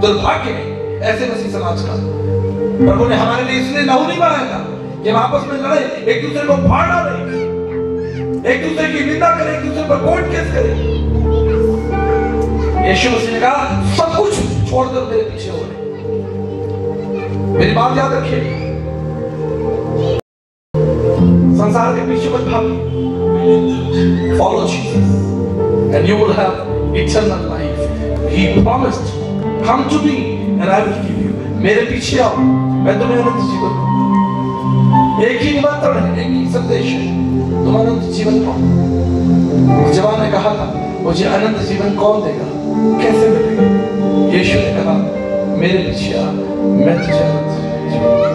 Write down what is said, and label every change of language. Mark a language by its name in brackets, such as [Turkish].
[Hindi] दुर्भाग्य है ऐसे मसीह समाज का। प्रभु ने हमारे लिए इसलिए लहू नहीं बहाया था कि हम आपस में लड़े, एक दूसरे को फाड़ डालें, एक दूसरे की निंदा करें, एक दूसरे पर कोर्ट केस करें। यीशु मसीह ने कहा सब कुछ छोड़कर मेरे पीछे हो रहे। मेरी बात याद रखिए, संसार के पीछे मत भागिए। [English] Follow Jesus and you will have eternal life. He promised, come to me and I will give you. [Hindi] मेरे पीछे आओ, मैं तुम्हें अनंत जीवन दूंगा। एक ही निमंत्रण है, एक ही संदेश है, तुम अनंत जीवन पाओ। जवान ने कहा था मुझे अनंत जीवन कौन देगा, कैसे मिलेगा? यीशु ने कहा मेरे पीछे आ, मैं तुझे अनंत जीवन।